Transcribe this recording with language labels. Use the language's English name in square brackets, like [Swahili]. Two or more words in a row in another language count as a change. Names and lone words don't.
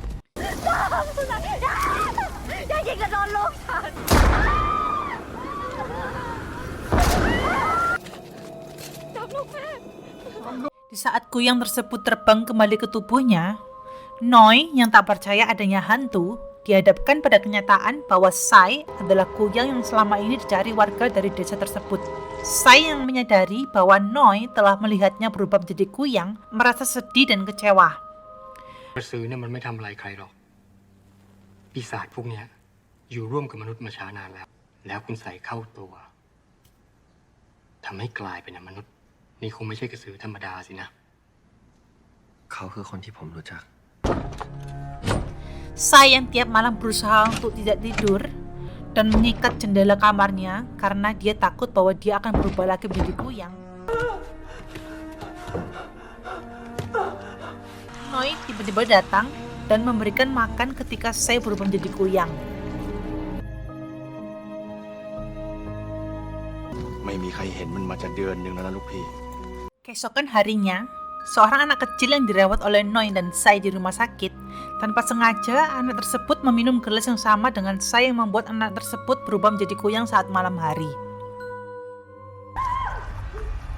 [Indonesian] Di saat Kuyang tersebut terbang kembali ke tubuhnya, Noi yang tak percaya adanya hantu dihadapkan pada kenyataan bahwa Sai adalah Kuyang yang selama ini dicari warga dari desa tersebut. Sai yang menyadari bahwa Noi telah melihatnya berubah menjadi Kuyang merasa sedih dan kecewa. [Thai] กระสือเนี่ยมันไม่ทำอะไรใครหรอกปีศาจพวกเนี้ยอยู่ร่วมกับมนุษย์มาช้านานแล้วคุณใส่เข้าตัวทำให้กลายเป็นมนุษย์นี่คงไม่ใช่กระสือธรรมดาสินะ เขาคือคนที่ผมรู้จัก [Indonesian] Sai yang tiap malam berusaha untuk tidak tidur dan mengikat jendela kamarnya karena dia takut bahwa dia akan berubah lagi menjadi Kuyang. Noi tiba-tiba datang dan memberikan makan ketika Sai berubah menjadi Kuyang. [Thai] ไม่มีใครเห็นมันมาจะเดือนหนึ่งแล้วนะลูกพี่ [Indonesian] Keesokan harinya, seorang anak kecil yang dirawat oleh Noi dan Sai di rumah sakit, tanpa sengaja anak tersebut meminum gelas yang sama dengan Sai yang membuat anak tersebut berubah menjadi Kuyang saat malam hari.